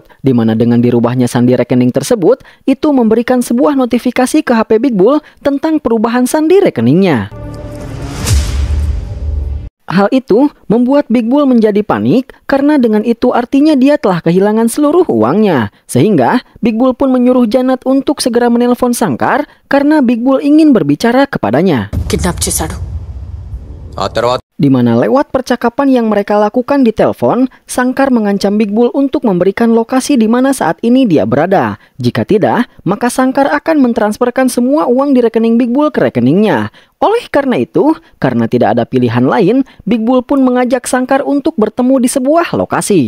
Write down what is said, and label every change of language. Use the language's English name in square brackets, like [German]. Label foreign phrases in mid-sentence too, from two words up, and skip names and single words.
[Indonesian] Di mana dengan dirubahnya sandi rekening tersebut, itu memberikan sebuah notifikasi ke HP Big Bull tentang perubahan sandi rekeningnya. Hal itu membuat Big Bull menjadi panik karena dengan itu artinya dia telah kehilangan seluruh uangnya. Sehingga Big Bull pun menyuruh Janat untuk segera menelpon Sangkar karena Big Bull ingin berbicara kepadanya. [Telugu] కిడ్నాప్ చేశాడు. ఆ తర్వాత [Indonesian] Di mana lewat percakapan yang mereka lakukan di telepon, Sangkar mengancam Big Bull untuk memberikan lokasi di mana saat ini dia berada. Jika tidak, maka Sangkar akan mentransferkan semua uang di rekening Big Bull ke rekeningnya. Oleh karena itu, karena tidak ada pilihan lain, Big Bull pun mengajak Sangkar untuk bertemu di sebuah lokasi.